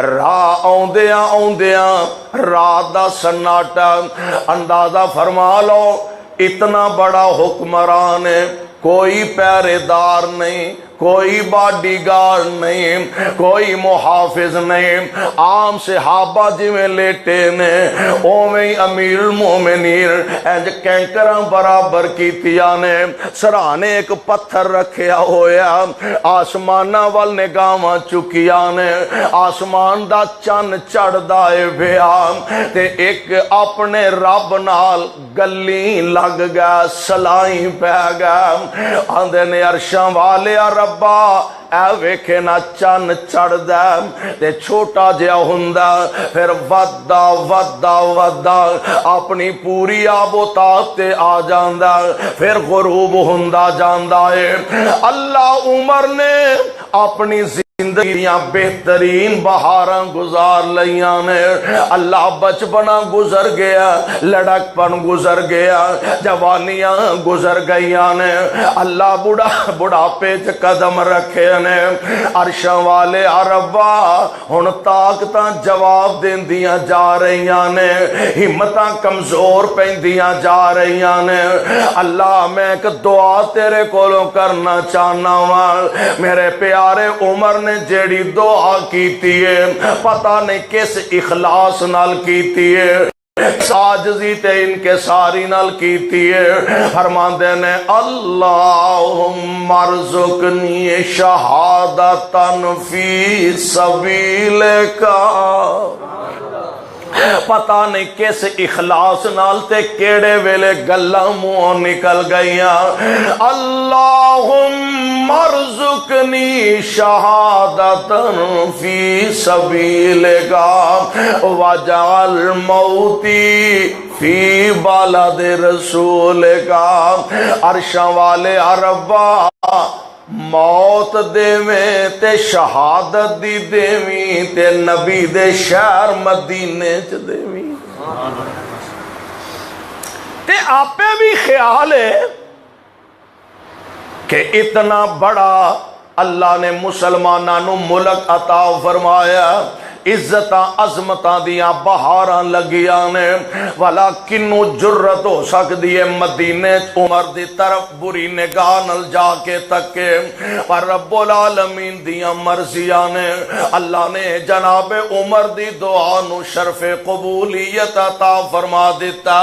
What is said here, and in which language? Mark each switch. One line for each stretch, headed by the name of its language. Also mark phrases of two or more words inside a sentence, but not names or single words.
Punjabi: راہ آؤندیاں رات دا سناٹا، اندازہ فرما لو اتنا بڑا حکمران ہے، کوئی پہرے دار نہیں، کوئی باڈی گارڈ نہیں، کوئی محافظ نہیں، عام صحابہ جی میں لیٹے نے اوویں امیر المومنین انج کینکراں برابر کیتیاں نے، سرانے ایک پتھر رکھیا ہویا، آسمانہ وال نگاہاں چکیاں نے، آسمان دا چن چڑھدا اے پیا تے ایک اپنے رب نال گلی لگ گیا، سلائیں پہ گیا، آندے نے عرشاں والے ربا اے ویکھے نہ چن چڑھ دے تے چھوٹا جہا ہوندا پھر ودا ودا ودا اپنی پوری آب و تاب تے آ جاندا، پھر غروب ہوندا جاندا ہے۔ اللہ عمر نے اپنی زندگیاں بہترین بہاراں گزار لیاں نے، اللہ بچپنا گزر گیا، لڑک پن گزر گیا، جوانیاں گزر گئیاں نے، اللہ بڑھاپے چ قدم رکھے نے۔ عرشاں والے ربا ہن طاقتاں جواب دیندیاں جا رہیاں نے، ہمتاں کمزور پیندیاں جا رہیاں نے۔ اللہ میں ایک دعا تیرے کولوں کرنا چاہنا وا، میرے پیارے عمر نے جیڑی دعا کیتی ہے پتہ نہیں کس اخلاص نال کیتی ہے، عاجزی تے انکساری نال کیتی ہے۔ فرماندے نے
Arabic: اللہم ارزقنی شہادتن فی سبیلک،
Punjabi: پتہ نہیں کس اخلاص نال تے کیڑے ویلے گلاں منہوں نکل گئیاں۔
Arabic: اللہم ارزقنی شہادتن فی سبیلک واجعل موتی فی بلد رسولک۔
Punjabi: عرشاں والے ربا موت دیویں تے شہادت دی دیویں تے نبی دے شہر مدینے چ دیویں۔ تے آپے بھی خیال ہے کہ اتنا بڑا اللہ نے مسلماناں نو ملک عطا فرمایا، عزتاں عظمتاں دیاں بہاراں لگیاں نے، والا کنو جرت ہو سکدی ہے مدینے عمر دی طرف بری نگاہ نال جا کے تکے، پر رب العالمین دیاں مرضیاں نے اللہ نے جناب عمر دی دعا نو شرف قبولیت عطا فرما دیتا۔